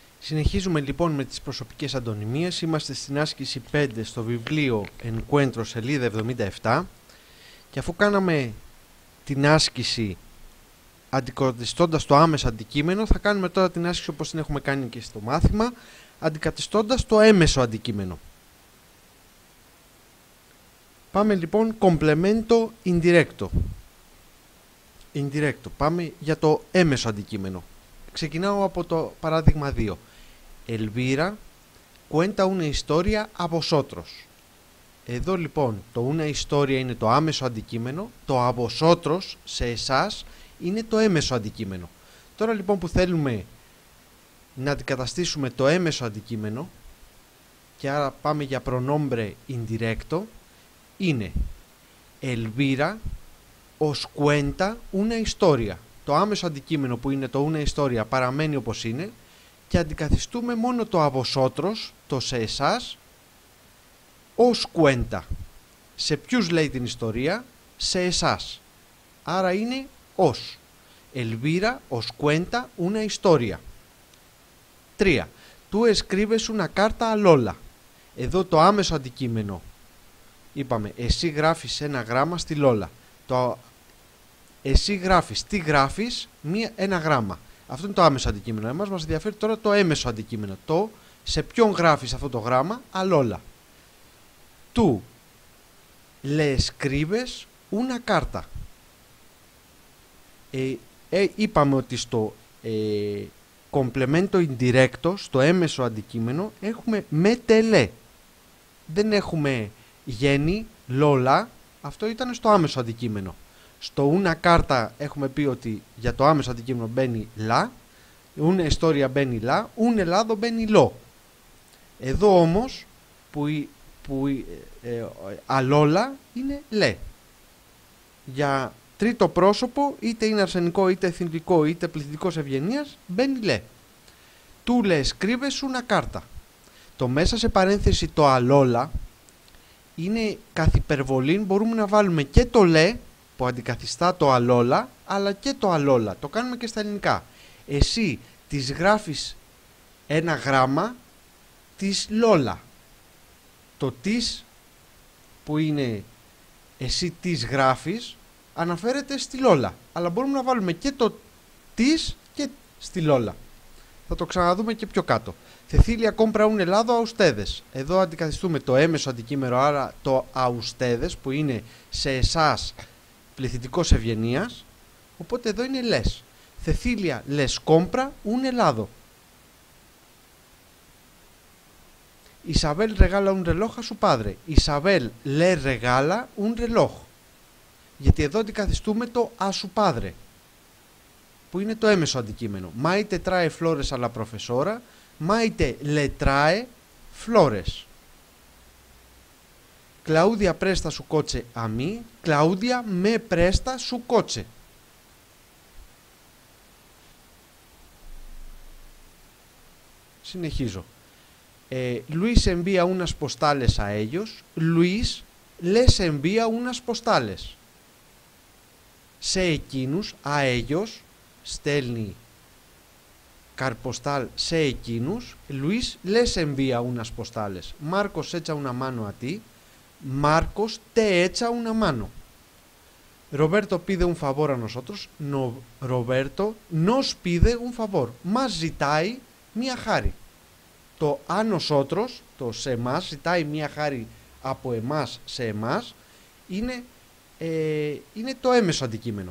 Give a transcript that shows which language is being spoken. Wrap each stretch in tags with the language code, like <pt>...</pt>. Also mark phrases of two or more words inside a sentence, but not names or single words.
<el>Συνεχίζουμε λοιπόν με τις προσωπικές αντωνυμίες. Είμαστε στην άσκηση 5 στο βιβλίο Encuentro σελίδα 77 και αφού κάναμε την άσκηση αντικαθιστώντας το άμεσο αντικείμενο, θα κάνουμε τώρα την άσκηση όπως την έχουμε κάνει και στο μάθημα, αντικαθιστώντας το έμεσο αντικείμενο. Πάμε λοιπόν</el> <es>complemento indirecto.</es> <el>Πάμε για το έμεσο αντικείμενο. Ξεκινάω από το παράδειγμα 2.</el> <es>Elvira cuenta una historia a vosotros.</es> <el>Εδώ λοιπόν το</el> <es>una historia</es> <el>είναι το άμεσο αντικείμενο, το</el> <es>a vosotros</es> <el>σε εσάς είναι το έμεσο αντικείμενο. Τώρα λοιπόν που θέλουμε να αντικαταστήσουμε το έμεσο αντικείμενο και άρα πάμε για</el> <es>pronombre indirecto,</es> <el>είναι</el> <es>Elvira os cuenta una historia.</es> <el>Το άμεσο αντικείμενο που είναι το</el> <es>una historia</es> <el>παραμένει όπως είναι και αντικαθιστούμε μόνο το</el> <es>a vosotros,</es> <el>το σε εσάς,</el> <es>os cuenta.</es> <el>Σε ποιους λέει την ιστορία? Σε εσάς. Άρα είναι os.</el> <es>Elvira os cuenta una historia. 3. Tú escribes una carta a Lola.</es> <el>Εδώ το άμεσο αντικείμενο. Είπαμε, εσύ γράφεις ένα γράμμα στη Λόλα. Εσύ γράφεις, τι γράφεις? Ένα γράμμα. Αυτό είναι το άμεσο αντικείμενο. Εμάς μας ενδιαφέρει τώρα το έμεσο αντικείμενο. Το σε ποιον γράφεις αυτό το γράμμα? Αλόλα.</el> <es>Tú le escribes una carta.</es> <el>Είπαμε ότι στο</el> <es>complemento indirecto,</es> <el>στο έμεσο αντικείμενο, έχουμε</el> <es>me te le.</es> <el>Δεν έχουμε γέννη, λόλα. Αυτό ήταν στο άμεσο αντικείμενο. Στο</el> <es>una carta</es> <el>έχουμε πει ότι για το άμεσο αντικείμενο μπαίνει λα,</el> <es>una historia</es> <el>μπαίνει λα,</el> <es>un helado</es> <el>μπαίνει λο. Εδώ όμως που αλόλα είναι λε. Για τρίτο πρόσωπο, είτε είναι αρσενικό, είτε εθνικό, είτε πληθυντικός ευγενίας, μπαίνει λε.</el> <es>Tú le escribes una carta.</es> <el>Το μέσα σε παρένθεση το αλόλα είναι καθ' υπερβολήν, μπορούμε να βάλουμε και το λε που αντικαθιστά το αλόλα, αλλά και το αλόλα. Το κάνουμε και στα ελληνικά. Εσύ της γράφεις ένα γράμμα της Λόλα. Το της που είναι εσύ της γράφεις αναφέρεται στη Λόλα. Αλλά μπορούμε να βάλουμε και το της και στη Λόλα. Θα το ξαναδούμε και πιο κάτω.</el> <es>Cecilia compra un helado a ustedes.</es> <el>Εδώ αντικαθιστούμε το έμεσο αντικείμενο, άρα το</el> <es>a ustedes</es> <el>που είναι σε εσάς πληθυντικός ευγενίας. Οπότε εδώ είναι λες.</el> <es>Cecilia les compra un helado. Isabel regala un reloj a su padre. Isabel le regala un reloj.</es> <el>Γιατί εδώ αντικαθιστούμε το</el> <es>a su padre</es> <el>που είναι το έμεσο αντικείμενο.</el> <es>Maite trae flores a la profesora. Maite le trae flores. Claudia presta su coche a mí. Claudia me presta su coche.</es> <el>Συνεχίζω.</el> <es>Luis envía unas postales a ellos. Luis les envía unas postales.</es> <el>Σε εκείνους,</el> <es>a ellos,</es> <el>στέλνει καρποστάλ σε εκείνους.</el> <es>Luis les envía unas postales. Marcos echa una mano a ti. Marcos te echa una mano. Roberto pide un favor a nosotros. Roberto nos pide un favor.</es> <el>Μας ζητάει μία χάρη. Το</el> <es>a nosotros,</es> <el>το σε εμάς, ζητάει μία χάρη από εμάς σε εμάς, είναι το έμεσο αντικείμενο.</el>